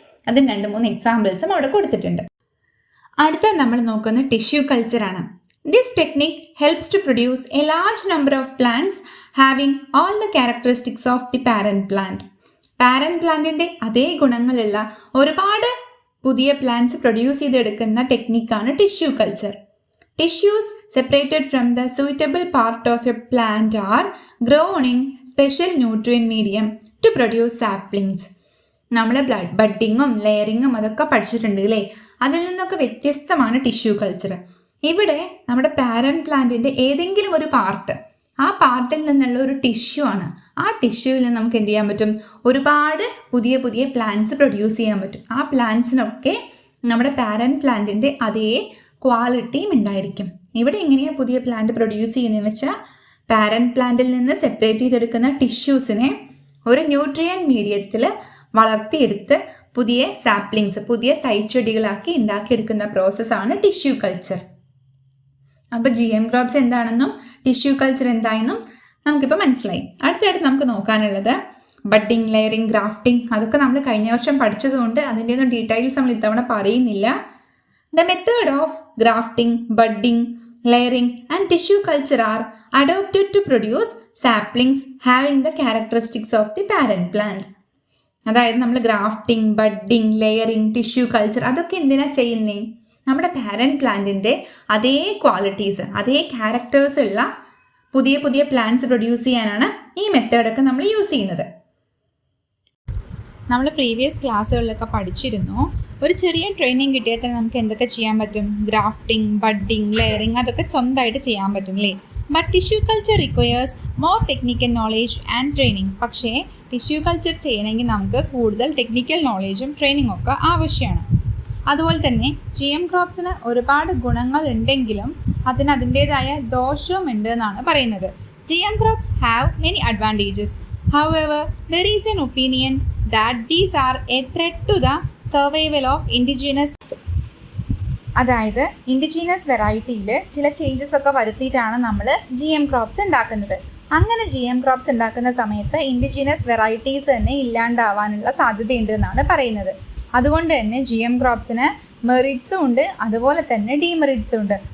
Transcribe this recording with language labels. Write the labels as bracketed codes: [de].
[ml] അതിന് 2-3 എക്സാമ്പിൾസും അവിടെ കൊടുത്തിട്ടുണ്ട്. അടുത്ത നമ്മൾ നോക്കുന്ന tissue കൾച്ചറാണ്. [en] This technique helps to produce a large number of plants having all the characteristics of the parent plant. [ml] Parent പ്ലാന്റിൻ്റെ അതേ ഗുണങ്ങളുള്ള ഒരുപാട് പുതിയ പ്ലാന്റ്സ് പ്രൊഡ്യൂസ് ചെയ്തെടുക്കുന്ന ടെക്നിക്കാണ് tissue culture. [en] Tissues separated from the suitable part of a plant are grown in special nutrient medium to produce saplings. [ml] നമ്മൾ ബഡ്ഡിങ്ങും ലെയറിങ്ങും അതൊക്കെ പഠിച്ചിട്ടുണ്ട് അല്ലേ? അതിൽ നിന്നൊക്കെ വ്യത്യസ്തമാണ് ടിഷ്യൂ കൾച്ചർ. ഇവിടെ നമ്മുടെ പാരന്റ് പ്ലാന്റിൻ്റെ ഏതെങ്കിലും ഒരു പാർട്ട്, ആ പാർട്ടിൽ നിന്നുള്ള ഒരു ടിഷ്യൂ ആണ്. ആ ടിഷ്യൂവിൽ നിന്ന് നമുക്ക് എന്ത് ചെയ്യാൻ പറ്റും? ഒരുപാട് പുതിയ പുതിയ പ്ലാന്റ്സ് പ്രൊഡ്യൂസ് ചെയ്യാൻ പറ്റും. ആ പ്ലാന്റ്സിനൊക്കെ നമ്മുടെ പാരന്റ് പ്ലാന്റിൻ്റെ അതേ ക്വാളിറ്റിയും ഉണ്ടായിരിക്കും. ഇവിടെ എങ്ങനെയാണ് പുതിയ പ്ലാന്റ് പ്രൊഡ്യൂസ് ചെയ്യുന്നതെന്ന് വെച്ചാൽ പാരന്റ് പ്ലാന്റിൽ നിന്ന് സെപ്പറേറ്റ് ചെയ്തെടുക്കുന്ന ടിഷ്യൂസിനെ ഒരു ന്യൂട്രിയൻ മീഡിയത്തിൽ വളർത്തിയെടുത്ത് പുതിയ സാപ്ലിങ്സ്, പുതിയ തൈച്ചെടികളാക്കി ഉണ്ടാക്കിയെടുക്കുന്ന പ്രോസസ്സാണ് ടിഷ്യൂ കൾച്ചർ. അപ്പോൾ GM ക്രോപ്സ് എന്താണെന്നും ടിഷ്യൂ കൾച്ചർ എന്തായെന്നും നമുക്കിപ്പോൾ മനസ്സിലായി. അടുത്തായിട്ട് നമുക്ക് നോക്കാനുള്ളത് ബഡ്ഡിങ്, ലെയറിങ്, ഗ്രാഫ്റ്റിംഗ്. അതൊക്കെ നമ്മൾ കഴിഞ്ഞ വർഷം പഠിച്ചതുകൊണ്ട് അതിൻ്റെ ഒന്നും ഡീറ്റെയിൽസ് നമ്മൾ ഇത്തവണ പറയുന്നില്ല. [en] The method of grafting, budding, layering and tissue culture are adopted to produce saplings having the characteristics of the parent plant. [ml] അതായത് നമ്മൾ grafting, budding, layering, tissue culture അതൊക്കെ എന്തിനാണ് ചെയ്യുന്നത്? നമ്മുടെ പാരന്റ് പ്ലാന്റിൻ്റെ അതേ ക്വാളിറ്റീസ്, അതേ ക്യാരക്ടേഴ്സ് ഉള്ള പുതിയ പുതിയ പ്ലാന്റ്സ് പ്രൊഡ്യൂസ് ചെയ്യാനാണ് ഈ മെത്തേഡൊക്കെ നമ്മൾ യൂസ് ചെയ്യുന്നത്. നമ്മൾ പ്രീവിയസ് ക്ലാസ്സുകളിലൊക്കെ പഠിച്ചിരുന്നു. ഒരു ചെറിയ ട്രെയിനിങ് കിട്ടിയാൽ തന്നെ നമുക്ക് എന്തൊക്കെ ചെയ്യാൻ പറ്റും? ഗ്രാഫ്റ്റിംഗ്, ബഡ്ഡിങ്, ലെയറിങ് അതൊക്കെ സ്വന്തമായിട്ട് ചെയ്യാൻ പറ്റും അല്ലേ? [en] But tissue culture requires more technical knowledge and training. [ml] പക്ഷേ ടിഷ്യൂ കൾച്ചർ ചെയ്യണമെങ്കിൽ നമുക്ക് കൂടുതൽ ടെക്നിക്കൽ നോളേജും ട്രെയിനിങ്ങും ഒക്കെ ആവശ്യമാണ്. അതുപോലെ തന്നെ GM ക്രോപ്സിന് ഒരുപാട് ഗുണങ്ങൾ ഉണ്ടെങ്കിലും അതിന് അതിൻ്റേതായ ദോഷവും ഉണ്ട് എന്നാണ് പറയുന്നത്. [en] GM crops have many advantages. However, there is an opinion that these are a threat to the survival of indigenous. [ml] അതായത് ഇൻഡിജീനസ് വെറൈറ്റിയിൽ ചില ചേഞ്ചസ് ഒക്കെ വരുത്തിയിട്ടാണ് നമ്മൾ GM ക്രോപ്സ് ഉണ്ടാക്കുന്നത്. അങ്ങനെ GM ക്രോപ്സ് ഉണ്ടാക്കുന്ന സമയത്ത് ഇൻഡിജീനസ് വെറൈറ്റീസ് തന്നെ ഇല്ലാണ്ടാവാനുള്ള സാധ്യതയുണ്ട് എന്നാണ് പറയുന്നത്. അതുകൊണ്ട് തന്നെ GM ക്രോപ്സിന് മെറിറ്റ്സും ഉണ്ട്, അതുപോലെ തന്നെ ഡീമെറിറ്റ്സും ഉണ്ട്.